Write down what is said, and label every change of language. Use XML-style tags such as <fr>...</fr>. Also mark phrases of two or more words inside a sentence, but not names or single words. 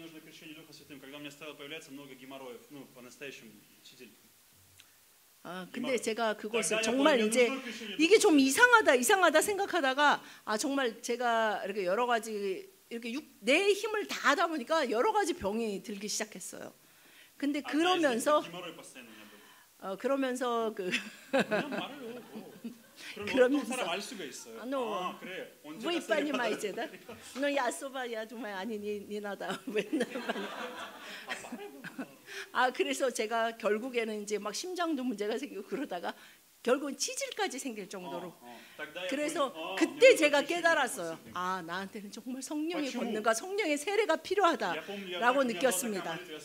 <ko>근데 제가 그것을 정말 이제 이게 좀 이상하다 생각하다가 정말 제가 이렇게 여러 가지 이렇게 내 힘을 다 하다 보니까 여러 가지 병이 들기 시작했어요. 근데 그러면서 사람 알 수가 있어요. 그래.</ko> <ru>Вы понимаете, да? Но я особо, я думаю, они не надо</ru> <ko>맨날 많이. 그래서 제가 결국에는 이제 막 심장도 문제가 생기고 그러다가 결국은 치질까지 생길 정도로. 그래서 그때 제가 깨달았어요. 나한테는 정말 성령의 권능과 성령의 세례가 필요하다라고 느꼈습니다.</ko>